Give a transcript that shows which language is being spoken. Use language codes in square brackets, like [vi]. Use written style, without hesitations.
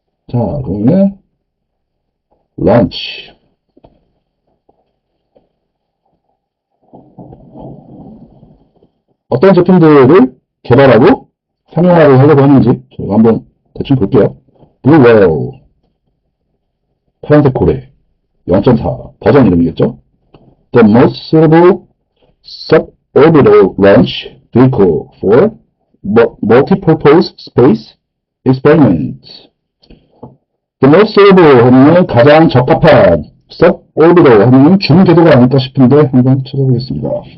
[ko] 자 그러면 런치 어떤 제품들을 개발하고 상용화를 하려고 하는지 저희가 한번 대충 볼게요. Blue Whale 파란색 고래 0.4 버전 이름이겠죠. [en] The most suitable suborbital launch vehicle for multipurpose space experiments. The most suitable [ko] 하면 가장 적합한 suborbital 하면 중궤도가 아닐까 싶은데 한번 찾아보겠습니다.